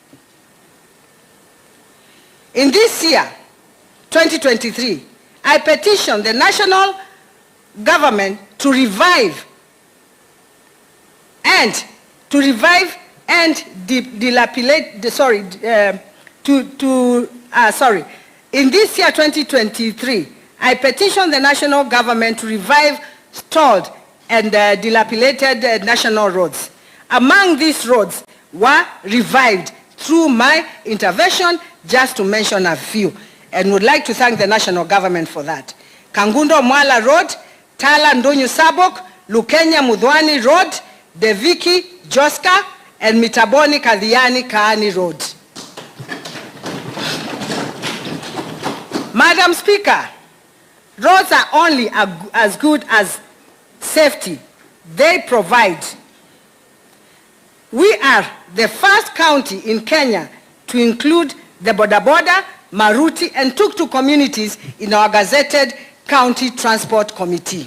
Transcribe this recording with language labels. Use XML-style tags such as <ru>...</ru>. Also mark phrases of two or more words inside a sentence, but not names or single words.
<en>In this year, 2023, I petitioned the national government to revive and to revive and dilapidate, in this year 2023, I petitioned the national government to revive stalled and dilapidated national roads. Among these roads were revived through my intervention, just to mention a few, and would like to thank the national government for that. Kangundo Mwala Road, Tala Ndonyo Sabok, Lukenya Mudhwani Road, Deviki Joska, and Mitaboni Kadhiani Kaani Road. Madam Speaker, roads are only as good as safety they provide. We are the first county in Kenya to include the Boda Boda, Maruti, and Tuk-Tuk communities in our gazetted County Transport Committee.</en>